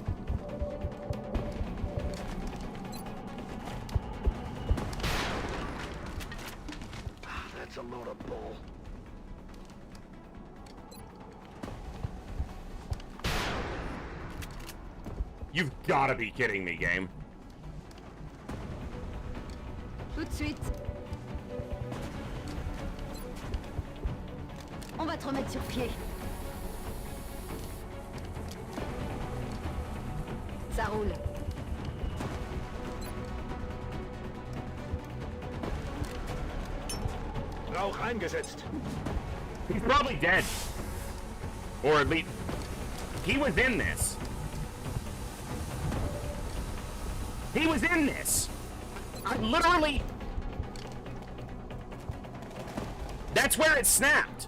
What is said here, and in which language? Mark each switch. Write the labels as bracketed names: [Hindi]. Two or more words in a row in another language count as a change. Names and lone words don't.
[English] That's a load of bull. You've gotta be kidding me, game. [French] Tout de suite. On va te remettre sur pied. Ça roule. [German] Rauch eingesetzt. [English] He's probably dead. Or at least, he was in this. He was in this. I literally... That's where it snapped.